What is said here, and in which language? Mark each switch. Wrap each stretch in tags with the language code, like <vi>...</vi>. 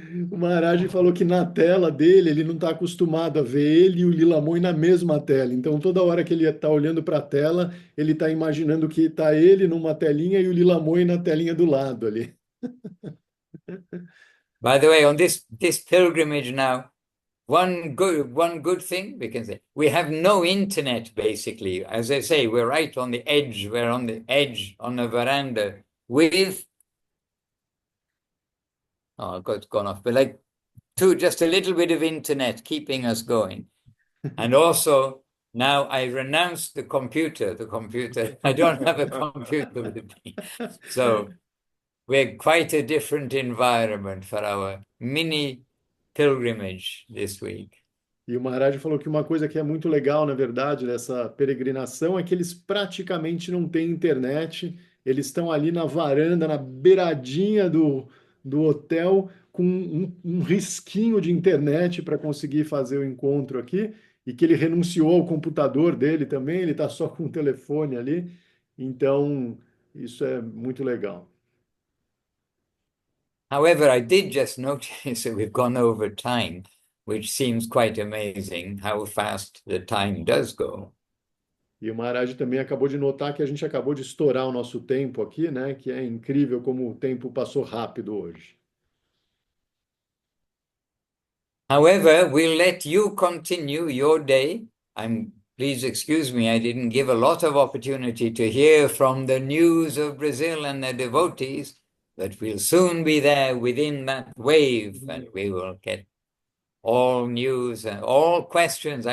<pt>O Maharaj falou que na tela dele ele não está acostumado a ver ele e o Lilamon na mesma tela. Então toda hora que ele está olhando para a tela, ele está imaginando que está ele numa telinha e o Lilamon na telinha do lado ali.</pt> <en>By the way, on this pilgrimage now, one good thing we can say, we have no internet basically. As I say, we're right on the edge. We're on the edge on a veranda with, oh, it's gone off, but like just a little bit of internet keeping us going. And also now I renounced the computer. I don't have a computer with me. So we're quite a different environment for our mini pilgrimage this week.</en> <pt>E o Maharaj falou que uma coisa que é muito legal, na verdade, dessa peregrinação é que eles praticamente não têm internet, eles estão ali na varanda, na beiradinha do hotel, com um risquinho de internet para conseguir fazer o encontro aqui, e que ele renunciou ao computador dele também, ele está só com o telefone ali, então isso é muito legal.</pt> <en>However, I did just notice that we've gone over time, which seems quite amazing how fast the time does go.</en> <pt>E o Maharaj também acabou de notar que a gente acabou de estourar o nosso tempo aqui, né? Que é incrível como o tempo passou rápido hoje.</pt> <en>However, we'll let you continue your day. Please excuse me, I didn't give a lot of opportunity to hear from the news of Brazil and the devotees, but we'll soon be there within that wave and we will get all news and all questions.</en>